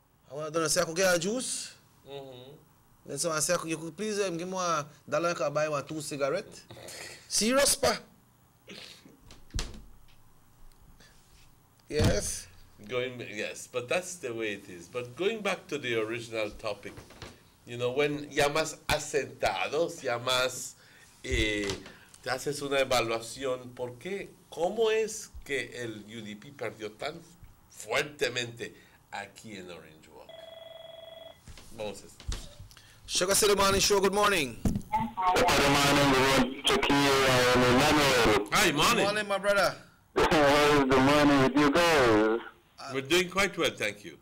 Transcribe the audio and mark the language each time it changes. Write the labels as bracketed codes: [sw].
[en] I want to say I could get a juice. Then someone say you could please give me $1 I can buy 2 cigarettes. Serious pa. Yes. Yes, but that's the way it is. But going back to the original topic, you know, when [es] ya más asentados, ya más te haces una evaluación, ¿por qué? ¿Cómo es que el UDP perdió tan fuertemente aquí en Orange Walk? Vamos a [en] Sugar City Morning Show, good morning. Hi, morning. Good morning, my brother. How is the morning with you guys? We're doing quite well, thank you.